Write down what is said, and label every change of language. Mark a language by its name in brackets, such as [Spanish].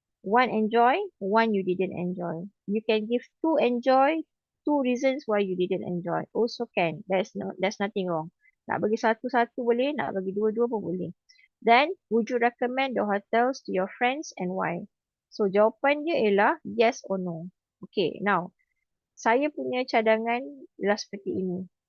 [English] One enjoy, one you didn't enjoy. You can give 2 enjoy, 2 reasons why you didn't enjoy. Also can. There's nothing wrong. [Malay] Nak bagi satu-satu boleh, nak bagi 2-2 pun boleh. [English] Then, would you recommend the hotels to your friends and why? [Malay] So, jawapan dia ialah [English] yes or no. [Malay] Okay, now, saya punya cadangan ialah seperti ini.